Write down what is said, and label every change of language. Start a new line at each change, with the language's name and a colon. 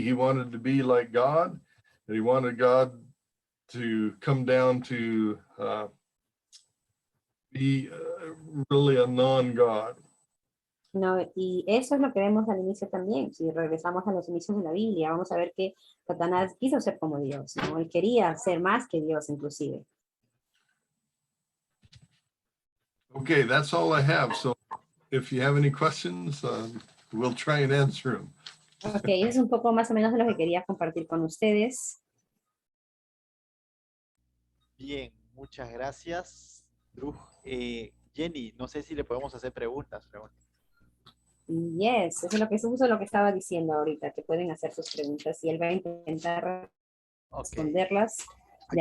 English: He wanted to be like God, and he wanted God to come down to be really a non-God.
Spanish: No, y eso es lo que vemos al inicio también. Si regresamos a los inicios de la Biblia, vamos a ver que Satanás quiso ser como Dios, ¿no? Él quería ser más que Dios, inclusive.
English: Okay, that's all I have. So if you have any questions, we'll try and answer them.
Spanish: Ok, eso es un poco más o menos de lo que quería compartir con ustedes. Bien, muchas gracias, Drew. Jenny, no sé si le podemos hacer preguntas. Yes, eso es lo que estaba diciendo ahorita, que pueden hacer sus preguntas y él va a intentar responderlas de